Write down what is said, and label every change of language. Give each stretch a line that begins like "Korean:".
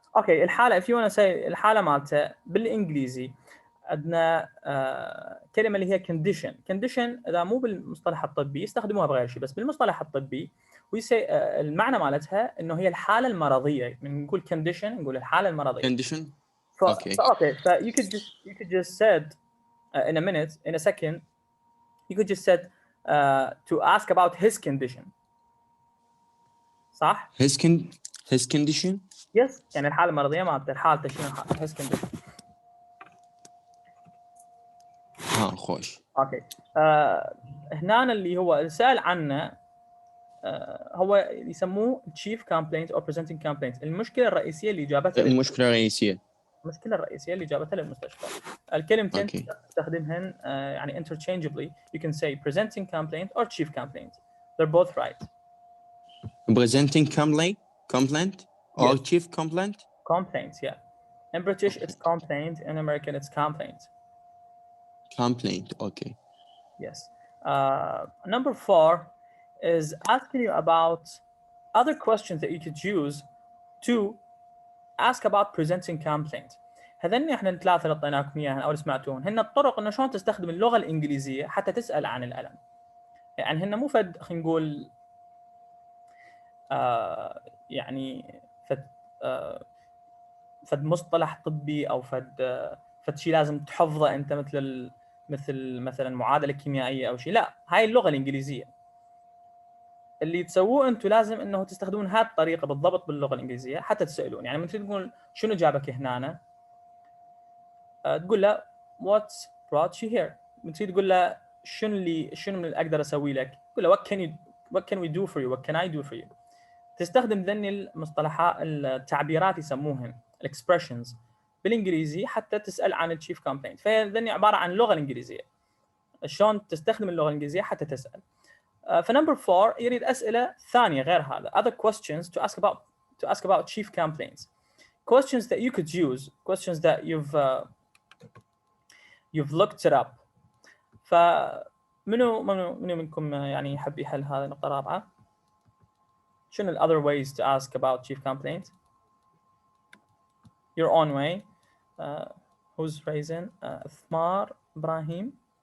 English: Okay,
Arabic: الحالة
English: if you want to say
Arabic: الحالة مالته بالإنجليزي عندنا كلمة اللي هي condition إذا مو بالمصطلح الطبي يستخدموها بغير شيء، بس بالمصطلح الطبي المعنى مالتها إنه هي الحالة المرضية. من نقول condition نقول الحالة المرضية.
English: Condition. Okay. So you could just said in a minute, in a second, you could just said to ask about his condition.
Arabic: صح؟
English: His condition. Yes.
Arabic: يعني الحالة المرضية مالته حالته شنو
English: his condition.
Arabic: خوش. اوكي. هنا اللي هو السؤال عنه هو يسموه chief complaint or presenting complaint. المشكلة الرئيسية اللي جابتها المشكلة الرئيسية اللي جابتها للمستشفى. الكلمتين تستخدمهن يعني
English: interchangeably. You can say presenting complaint or chief complaint. They're both right. Presenting complaint or chief complaint? Complaint, yeah. In British it's complaint, in American it's complaint. Complaint, okay. Yes. Number 4 is asking you about other questions that you could use to ask about presenting complaint.
Arabic: هذين احنا الثلاثه اللي اعطيناكم اياها او اللي سمعتوهم هن الطرق انه شلون تستخدم اللغه الانجليزيه حتى تسال عن الالم. يعني هن مو فد خلينا نقول يعني فد مصطلح طبي او فد شيء لازم تحفظه انت مثل مثلا معادله كيميائيه او شيء. لا، هاي اللغه الانجليزيه اللي تسووه انتم لازم انه تستخدمون هذه الطريقه بالضبط باللغه الانجليزيه حتى تسالون. يعني مثل تقول شنو جابك هنا تقول له
English: what brought you here.
Arabic: مثل تقول له شنو اللي اقدر اسوي لك، تقول له
English: what can we do for you,
Arabic: what can I do for you. تستخدم ذني المصطلحات التعبيرات يسموهن expressions بالانجليزي حتى تسال عن التشيف كومبلينت. فهذني عباره عن اللغه الانجليزيه، شلون تستخدم اللغه الانجليزيه حتى تسال. فنمبر 4 يريد اسئله ثانيه غير هذا.
English: other questions to ask about chief complaints. Questions that you could use, questions that you've looked it up.
Arabic: فمنو منكم يعني يحب يحل هذه النقطة الرابعة؟ شنو ال
English: other ways to ask about chief complaint? Your own way. Who's raising? ثمار إبراهيم.